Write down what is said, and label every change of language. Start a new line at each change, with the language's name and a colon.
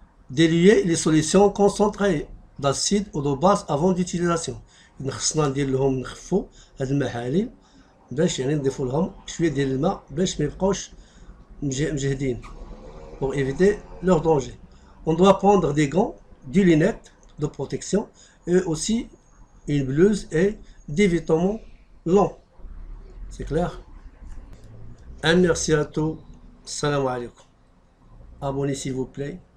French: Diluer les solutions concentrées d'acide ou de base avant d'utilisation.
Arabic: خصنا ندير لهم نخفوا هاد المحاليل باش يعني نضيفوا لهم شويه ديال الماء باش ما يبقاوش مجهدين pour éviter leur danger.
French: On doit prendre des gants, des lunettes de protection et aussi une blouse et des vêtements longs. C'est clair? Un merci à tous. Salam alaikum. Abonnez s'il vous plaît.